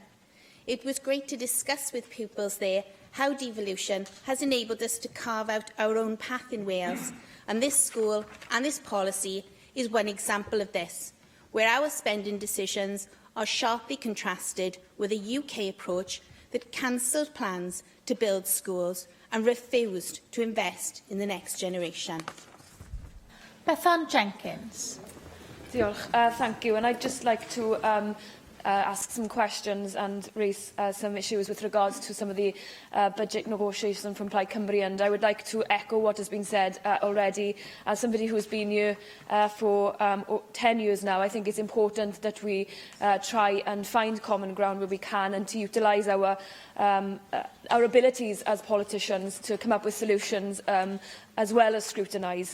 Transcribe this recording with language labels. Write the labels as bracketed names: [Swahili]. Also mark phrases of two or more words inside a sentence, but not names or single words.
[English] It was great to discuss with pupils there how devolution has enabled us to carve out our own path in Wales, and this school and this policy is one example of this, where our spending decisions are sharply contrasted with a UK approach that cancelled plans to build schools and refused to invest in the next generation. Bethan Jenkins. [Welsh] Diolch. [English] Thank you. And I'd just like to ask some questions and raise some issues with regards to some of the budget negotiations from Plaid Cymru. And I would like to echo what has been said already. As somebody who's been here for 10 years now, I think it's important that we try and find common ground where we can, and to utilise our abilities as politicians to come up with solutions as well as scrutinise.